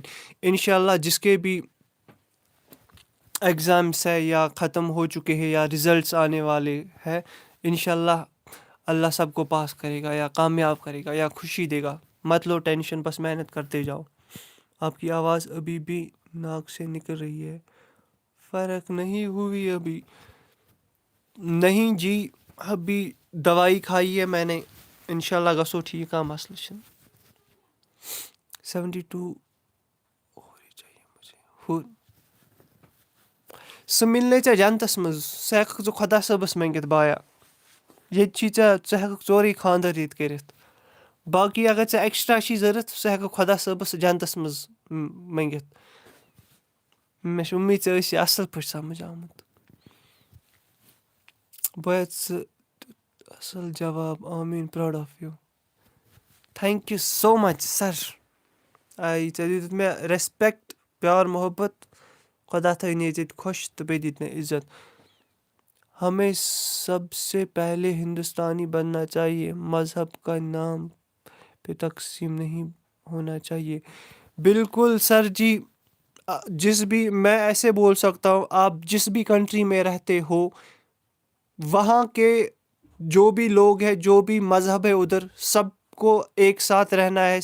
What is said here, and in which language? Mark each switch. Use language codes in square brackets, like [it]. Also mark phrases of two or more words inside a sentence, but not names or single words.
[ar] انشاء اللہ [ur] جس کے بھی ایگزامس ہے یا ختم ہو چکے ہیں یا ریزلٹس آنے والے ہیں, [ar] انشاء اللہ [ur] اللہ سب کو پاس کرے گا یا کامیاب کرے گا یا خوشی دے گا. مت لو ٹینشن, بس محنت کرتے جاؤ. آپ کی آواز ابھی بھی ناک سے نکل رہی ہے, فرق نہیں ہوئی ابھی. نہیں جی, ابھی دوائی کھائی ہے میں نے, [ar] انشاء اللہ [ks] گژھو ٹھیک, کانٛہہ مسلہٕ چھُنہٕ. 72 سُہ مِلنے ژےٚ جنتس منٛز, سُہ ہٮ۪ککھ ژٕ خۄدا صٲبس منٛگِتھ بایا. ییٚتہِ چھی ژٕ ہٮ۪ککھ ژورے خانٛدر ییٚتہِ کٔرِتھ. باقٕے اگر ژےٚ ایکٕسٹرا چھی ضوٚرتھ سُہ ہٮ۪ککھ خۄدا صٲبس جنتس منٛز منٛگِتھ. مےٚ چھِ اُمید ژےٚ ٲسی اَصٕل پٲٹھۍ سمجھ آمُت. بہٕ ژٕ اصل جواب آمین [en] proud of you. thank you so much sir. [ks] آئی ژےٚ دیُتُتھ مےٚ ریسپیکٹ پیار محبت. خدا تھٲینی ژےٚ خوش تہٕ بیٚیہِ دِتۍ مےٚ عزت. [ur] ہمیں سب سے پہلے ہندوستانی بننا چاہیے, مذہب کا نام پہ تقسیم نہیں ہونا چاہیے. بالکل سر جی. جس بھی میں ایسے بول سکتا ہوں, آپ جس بھی کنٹری میں رہتے ہو, وہاں کے جو بھی لوگ ہیں, جو بھی مذہب ہے ادھر, سب کو ایک ساتھ رہنا ہے.